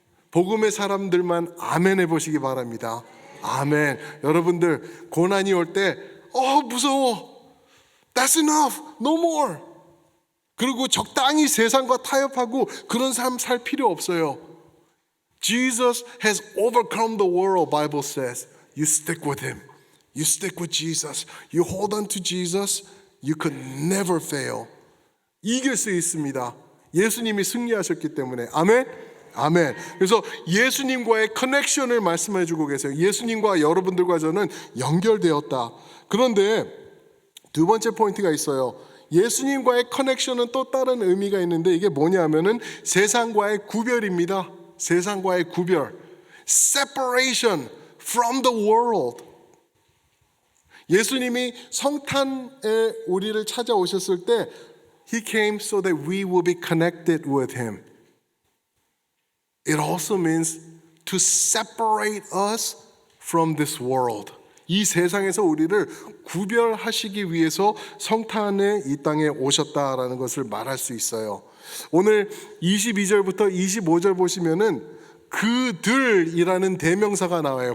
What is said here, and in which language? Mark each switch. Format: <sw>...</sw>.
<ko>복음의 사람들만 아멘 해보시기 바랍니다. 아멘. 여러분들 고난이 올 때 무서워,</ko> <en>That's enough, no more.</en> <ko>그리고 적당히 세상과 타협하고 그런 삶 살 필요 없어요.</ko> <en>Jesus has overcome the world, Bible says. You stick with him. You stick with Jesus. You hold on to Jesus. You could never fail.</en> <ko>이길 수 있습니다. 예수님이 승리하셨기 때문에. 아멘. 아멘. 그래서 예수님과의 커넥션을 말씀해 주고 계세요. 예수님과 여러분들과 저는 연결되었다. 그런데 두 번째 포인트가 있어요. 예수님과의 커넥션은 또 다른 의미가 있는데 이게 뭐냐면은 세상과의 구별입니다. 세상과의 구별.</ko> <en>Separation from the world.</en> <ko>예수님이 성탄에 우리를 찾아오셨을 때</ko> <en>He came so that we will be connected with Him. It also means to separate us from this world.</en> <ko>이 세상에서 우리를 구별하시기 위해서 성탄에 이 땅에 오셨다라는 것을 말할 수 있어요. 오늘 22절부터 25절 보시면은 그들이라는 대명사가 나와요.</ko>